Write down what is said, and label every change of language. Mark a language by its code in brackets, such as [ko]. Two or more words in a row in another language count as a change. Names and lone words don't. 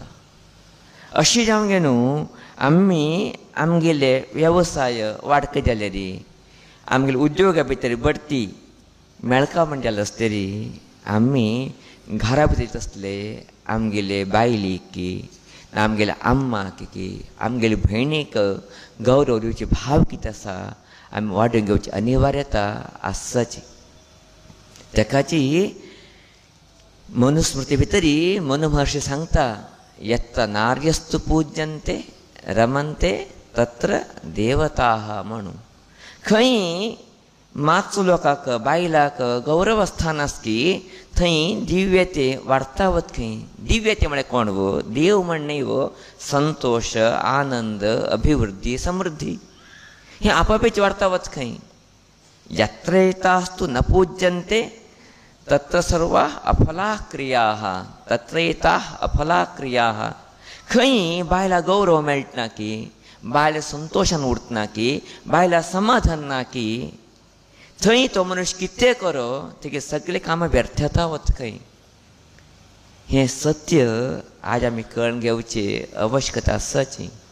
[kok] अशें जावंक गे न्हू आमी आमगेले व्यवसाय वाडके जाल्यार आमगेले उद्योगा भितर बडती मेळका म्हण जालें आसतरी आमी घरा भितर आसले आमगेले बायलीक आमगेले अम्माक आमगेले भयणीक गौरव दिवचे भाव कितें आसा आमी वाडून घेवची अनिवार्यता आसाची. तेकाची मनुस्मृती भितरी मनु महर्षी सांगता [sa] यत्र नार्यस्तु पूज्यन्ते रमन्ते तत्र देवताः [kok] म्हणून. खंय मातसो लोकांक बायलाक गौरव स्थान आसा की थंय दिव्यते वाडता वत. खंय दिव्यते म्हळ्यार कोण गो देव म्हण न्हय गो, संतोष आनंद अभिवृद्धी समृद्धी हें आपापीच वाडता वच. [sa] खंय यत्र एतास्तु न पूज्यन्ते तत्र सर्वाः अफलाः क्रियाः तत्र एताः अफलाः क्रियाः. [kok] खंय बायला गौरव मेळटना की बायला संतोषान उरतना की बायला समाधान ना की थंय तो मनुष्य कितें करो तेगे सगळे कामां व्यर्थ जाता वत. खंय हें सत्य आज आमी कळून घेवची आवश्यकता आसाची.